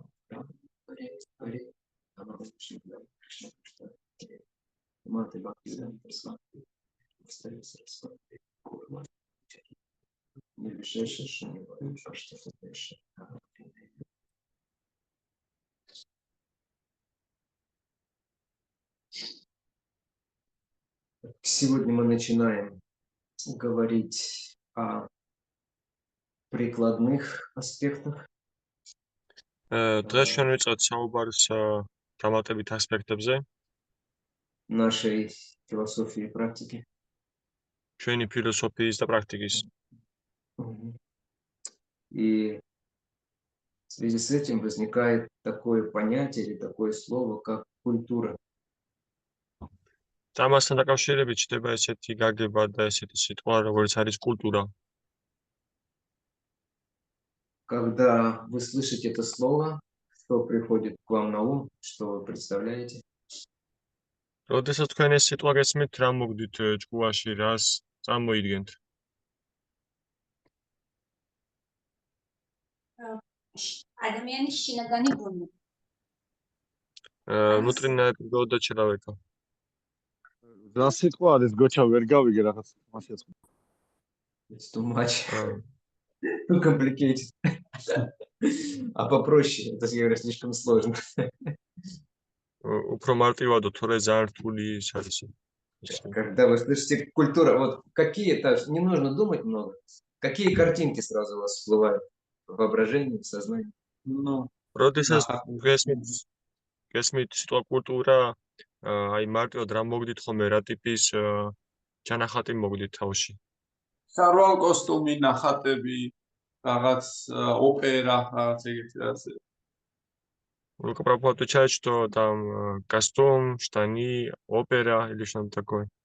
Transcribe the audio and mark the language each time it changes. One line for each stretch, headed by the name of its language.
Sanskrit: Rama Hare Hare Namo Shivaya Krishna Krishna Hare Mate Bhaktivedanta Swami Vastavya Saraswati Gurva Nirvishesha Shunivaya Shashtapatesha
Russian: Сегодня мы начинаем говорить о прикладных аспектах
Georgian: დღეს ჩვენ ვიწყებთ საუბარს დამატებით ასპექტებზე
Russian: нашей философии и практики.
Georgian: ჩვენი ფილოსოფიის და პრაქტიკის.
Russian: И в связи с этим возникает такое понятие или такое слово, как культура.
Georgian: Ამასთან დაკავშირებით ჩნდება ესეთი გაგება და ესეთი სიტყვა, როგორც არის კულტურა.
Russian: Когда вы слышите это слово, что приходит к вам на ум, что вы представляете?
Georgian: როდესაც თქვენ ეს სიტყვა გესმით, რა მოგდით ჭკუაში, რას წარმოიდგენთ? ადამიანის შინაგანი ბუნება. ნუტრინები გოდაჩრავეკა. რა სიტყვა არის გოჩა ვერ გავიგე რაღაც მასეც.
English: It's too much. Too complicated.
Russian: А попроще, это я говорю, слишком сложно.
Georgian: უფრო მარტივადო, თორე ძალიან რთული ის არის.
Russian: Когда вы слышите культура, вот какие-то, не нужно думать много, какие картинки сразу у вас всплывают в воображении, в сознании? Ну,
Georgian: როდესაც გესმით სიტყვა კულტურა, აი მარტივად რა მოგდით ხოლმე, რა ტიპის ჩანახატი მოგდით თავში? სარვალ კოსტუმი, ნახატები, რაღაც ოპერა, რაღაც ეგეთი რაღაცა.
Russian: Только пропал отвечает, что там костюм, штаны, опера или что-то такое.